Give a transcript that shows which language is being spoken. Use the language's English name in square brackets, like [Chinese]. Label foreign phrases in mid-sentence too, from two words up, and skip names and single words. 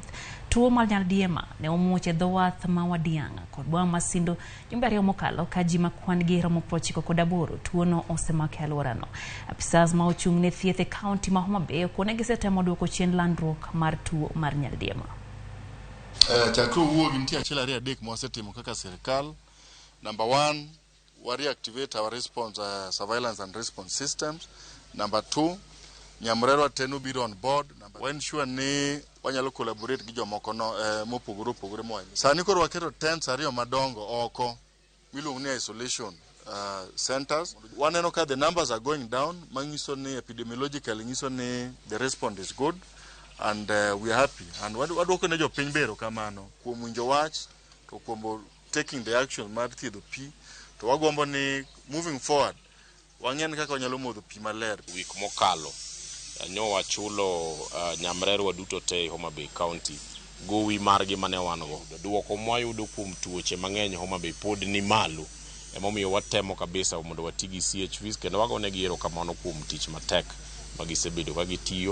[Luo (Kenya and Tanzania)] Tuo mar nyaldiema ne omuoche dho wath ma Wadiang'a kod bwa masindo jumbe 2 mokalo ka ji ma kwan gi romo 98 tuo no osemako e alworano. Apisas ma ochung' ne thieth e kaunti ma Homa Bay okone gisetemo duoko chien landruok mar tuo mar nyaldiema. Chakro wuogi nitie achiel 2 3 mwasetimo kaka sirikal. [English] Number 1, we reactivate our response surveillance and response systems. Number 2, [Luo (Kenya and Tanzania)] nyamrerwa tenu biro [English] on board. We ensure [Luo (Kenya and Tanzania)] ni wanyalo collaborate gi jomoko no mopogore moa. Sani koro waketo tents 2 madongo oko miluongo ni [English] isolation centers. [Luo (Kenya and Tanzania)] Waneno ka [English] the numbers are going down, [Luo (Kenya and Tanzania)] manyiso ni epidemiologically nyiso ni [English] the response is good, and we are happy. [Luo (Kenya and Tanzania)] And wadwoko ne jopiny bero kamano kuom winjo wach to kuom [English] taking the action [Luo (Kenya and Tanzania)] mar thiedho pi, to wagombo ni [English] moving forward [Luo (Kenya and Tanzania)] wang'en kaka wanyalo modho pi maler. Wik mokalo nyo wachulo nyamrerwa duto te Homa Bay County gowi margi mane wan go. Duoko mwayudo kuom tuoche mang'eny Homa Bay pod ni malo, emomiyo watemo kabisa mondo watigi CHVs kendo wagonegi erokamano kuom tich matek magisebedo ka gitiyo.